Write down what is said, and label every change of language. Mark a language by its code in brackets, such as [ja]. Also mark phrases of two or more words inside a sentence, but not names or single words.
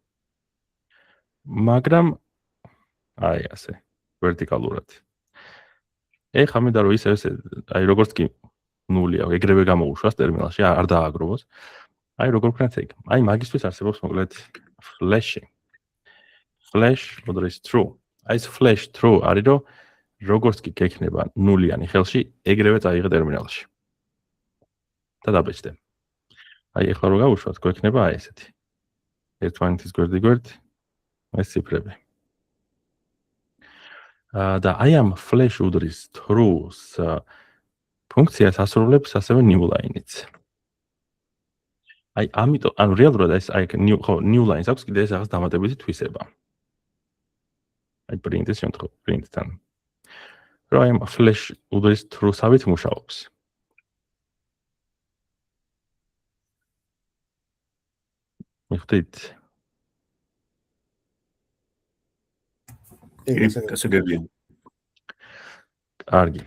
[ka] მაგრამ აი ასე, ვერტიკალურად. ეხლა მინდა რომ ისე აი როგორც კი 0-ია, ეგრევე გამოუშვას ტერმინალში, არ დააგროვოს. აი როგორ ვქნათ ეგ. აი მაგისთვის არსებობს მოკლედ flash-ი. [en] flash is true. [ka] აი ეს [en] flash true [ka] არის რომ როგორც კი გექნება 0-იანი ხელში, ეგრევე წაიღე ტერმინალში. და დაბეჭდე. აი ეხლა რო გავუშვათ, გვექნება აი ესეთი. ერთმანეთის გვერდ-გვერდ ეს ციფრები. და აი ამ flash udris true-ს ფუნქციას ასრულებს ასევე [en] new line-იც. [ka] აი ამიტომ, ანუ რეალურად ეს აი [en] new lines [ka] აქვს კიდე ეს რაღაც დამატებითი თვისება. აი print-ის შემთხვევაში, print-თან. რომ აი ამ flash udris true-სავით მუშაობს. მიხდით? კარგი.